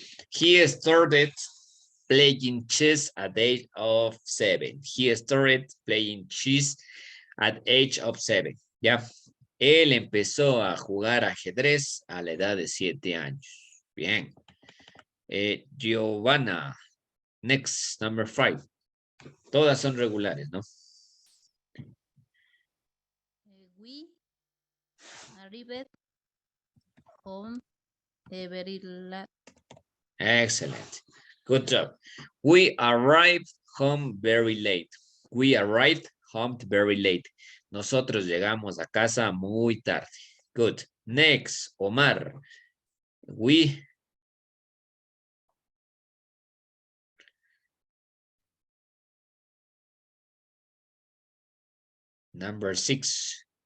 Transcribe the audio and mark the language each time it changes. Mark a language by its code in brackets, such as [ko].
[en] He started playing chess at the age of 7. He started playing chess at age of 7. [es] ¿Ya? Él empezó a jugar ajedrez a la edad de 7 años. [en] Bien. Giovanna. Next, number 5. [es] Todas son regulares, ¿no? [en] We arrived home very late. Excellent. Good job. We arrived home very late. We arrived home very late. [es] Nosotros llegamos a casa muy tarde. [en] Good. Next, Omar. We. Number 6.